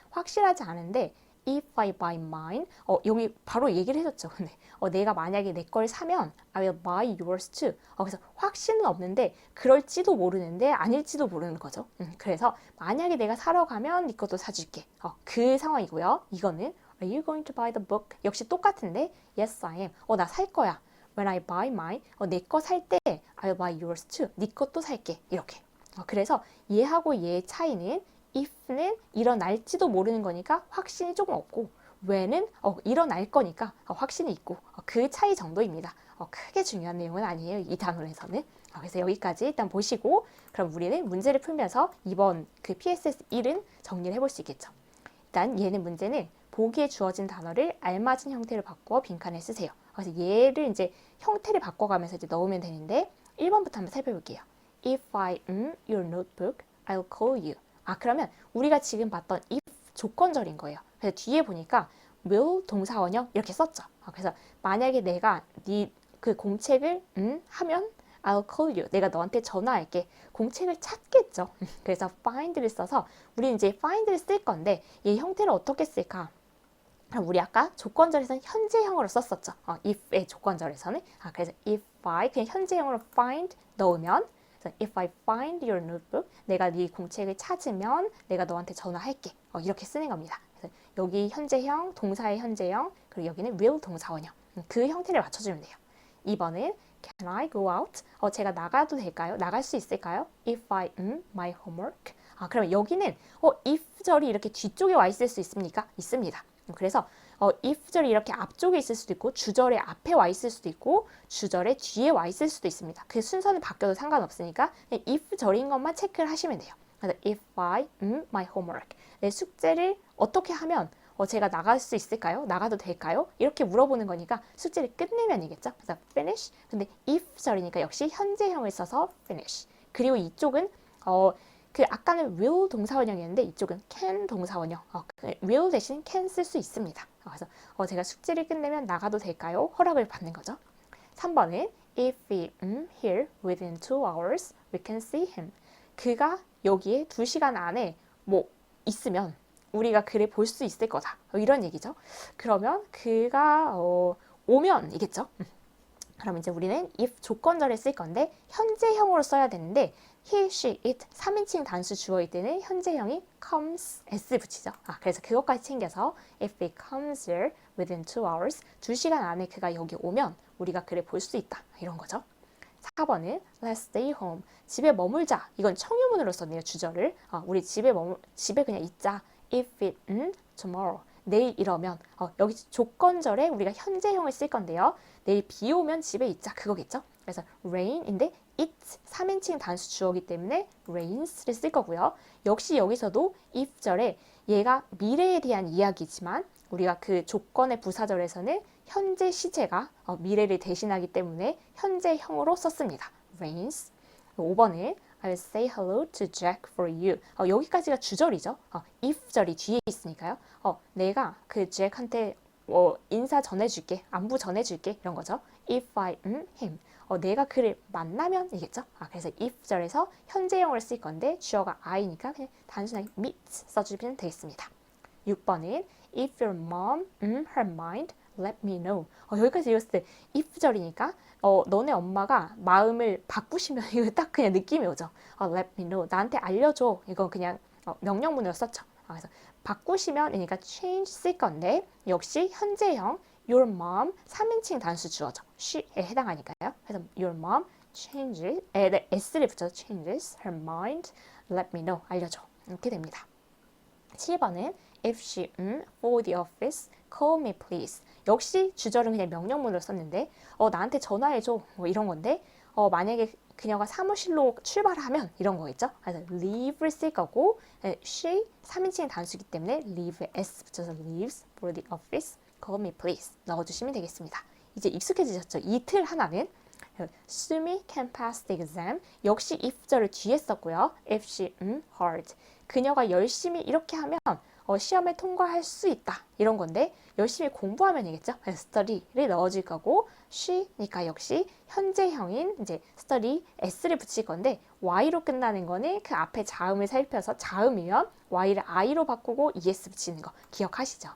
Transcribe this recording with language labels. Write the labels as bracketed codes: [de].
[ko] 확실하지 않은데 [en] if I buy mine, [ko] 여기 바로 얘기를 해줬죠. 근데 내가 만약에 내 걸 사면 [en] I will buy yours too. [ko] 그래서 확신은 없는데 그럴지도 모르는데 아닐지도 모르는 거죠. 그래서 만약에 내가 사러 가면 네 것도 사줄게. 그 상황이고요. 이거는 [en] Are you going to buy the book? [ko] 역시 똑같은데 [en] Yes, I am. [ko] 나 살 거야. [en] When I buy mine, [ko] 내 거 살 때 [en] I'll buy yours too. [ko] 네 것도 살게. 이렇게. 그래서 얘하고 얘의 차이는 if는 일어날지도 모르는 거니까 확신이 조금 없고 when은 일어날 거니까 확신이 있고 그 차이 정도입니다. 크게 중요한 내용은 아니에요. 이 단원에서는. 그래서 여기까지 일단 보시고 그럼 우리는 문제를 풀면서 이번 그 PSS 1은 정리를 해볼 수 있겠죠. 일단 얘는 문제는 보기에 주어진 단어를 알맞은 형태로 바꾸어 빈칸에 쓰세요. 그래서 얘를 이제 형태를 바꿔가면서 이제 넣으면 되는데 1번부터 한번 살펴볼게요. [en] If I your notebook, I'll call you. [ko] 그러면 우리가 지금 봤던 if 조건절인 거예요. 그래서 뒤에 보니까 will 동사 원형 이렇게 썼죠. 그래서 만약에 내가 네 그 공책을 하면 [en] I'll call you. [ko] 내가 너한테 전화할게. 공책을 찾겠죠. 그래서 find를 써서 우리는 이제 find를 쓸 건데 이 형태를 어떻게 쓸까? 우리 아까 조건절에서는 현재형으로 썼었죠. if의 조건절에서는. 그래서 if I 그냥 현재형으로 find 넣으면 [en] If I find your notebook, [ko] 내가 네 공책을 찾으면 내가 너한테 전화할게. 이렇게 쓰는 겁니다. 그래서 여기 현재형, 동사의 현재형, 그리고 여기는 will 동사원형. 그 형태를 맞춰주면 돼요. [en] 2번은 Can I go out? [ko] 제가 나가도 될까요? 나갈 수 있을까요? [en] If I my homework. [ko] 그러면 여기는 if절이 이렇게 뒤쪽에 와 있을 수 있습니까? 있습니다. 그래서 if절이 이렇게 앞쪽에 있을 수도 있고 주절의 앞에 와 있을 수도 있고 주절의 뒤에 와 있을 수도 있습니다. 그 순서는 바뀌어도 상관없으니까 if절인 것만 체크를 하시면 돼요. 그래서 [en] if I my homework. [ko] 내 숙제를 어떻게 하면 제가 나갈 수 있을까요? 나가도 될까요? 이렇게 물어보는 거니까 숙제를 끝내면이겠죠. 그래서 finish. 근데 if절이니까 역시 현재형을 써서 finish. 그리고 이쪽은 그 아까는 will 동사원형이었는데 이쪽은 can 동사원형. will 대신 can 쓸 수 있습니다. 그래서 제가 숙제를 끝내면 나가도 될까요? 허락을 받는 거죠. [en] 3번은 if we here within 2 hours, we can see him. [ko] 그가 여기에 2시간 안에 뭐 있으면 우리가 그를 볼 수 있을 거다. 이런 얘기죠. 그러면 그가 오면이겠죠. 그럼 이제 우리는 if 조건절에 쓸 건데 현재형으로 써야 되는데 he, she, it 3인칭 단수 주어일 때는 현재형이 comes, s 붙이죠. 그래서 그것까지 챙겨서 [en] if he comes here within 2 hours [ko] 2시간 안에 그가 여기 오면 우리가 그를 볼 수 있다. 이런 거죠. [en] 4번은 let's stay home. [ko] 집에 머물자. 이건 청유문으로 썼네요. 주절을. 우리 집에 그냥 있자. [en] if it tomorrow. [ko] 내일 이러면 여기 조건절에 우리가 현재형을 쓸 건데요. 내일 비 오면 집에 있자. 그거겠죠. 그래서 rain인데 it 3인칭 단수 주어기 때문에 rains를 쓸 거고요. 역시 여기서도 if절에 얘가 미래에 대한 이야기지만 우리가 그 조건의 부사절에서는 현재 시제가 미래를 대신하기 때문에 현재형으로 썼습니다. rains. [en] 5번은 I'll say hello to Jack for you. [ko] 여기까지가 주절이죠. if절이 뒤에 있으니까요. 내가 그 잭한테 인사 전해줄게, 안부 전해줄게 이런 거죠. [en] If I him. [ko] 내가 그를 만나면 이겠죠. 그래서 if절에서 현재형을 쓸 건데 주어가 I니까 그냥 단순하게 meet 써주면 되겠습니다. [en] 6번은 If your mom, her mind, let me know. [ko] 여기까지 읽었을 때 if절이니까 너네 엄마가 마음을 바꾸시면 이거 딱 그냥 느낌이 오죠. [en] let me know. [ko] 나한테 알려줘. 이건 그냥 명령문으로 썼죠. 그래서 바꾸시면 그러니까 change 쓸 건데 역시 현재형 your mom 3인칭 단수 주어죠. she에 해당하니까요. 그래서 [en] your mom changes [ko] s를 붙여서 [en] changes her mind. let me know. [ko] 알려줘. 이렇게 됩니다. [en] 7번은 if she for the office, call me please. [ko] 역시 주절은 그냥 명령문으로 썼는데 나한테 전화해줘 뭐 이런 건데 만약에 그녀가 사무실로 출발하면 이런 거겠죠. 그래서 leave를 쓸 거고 she 3인칭 단수이기 때문에 leave s 붙여서 [en] leaves for the office, call me please [ko] 넣어주시면 되겠습니다. 이제 익숙해지셨죠? 이 틀 하나는 [en] Sumi can pass the exam. [ko] 역시 if절을 뒤에 썼고요. [en] if she hard. [ko] 그녀가 열심히 이렇게 하면 시험에 통과할 수 있다. 이런 건데 열심히 공부하면이겠죠. study를 넣어줄 거고 she니까 역시 현재형인 이제 study s를 붙일 건데 y로 끝나는 거는 그 앞에 자음을 살펴서 자음이면 y를 i로 바꾸고 es 붙이는 거 기억하시죠?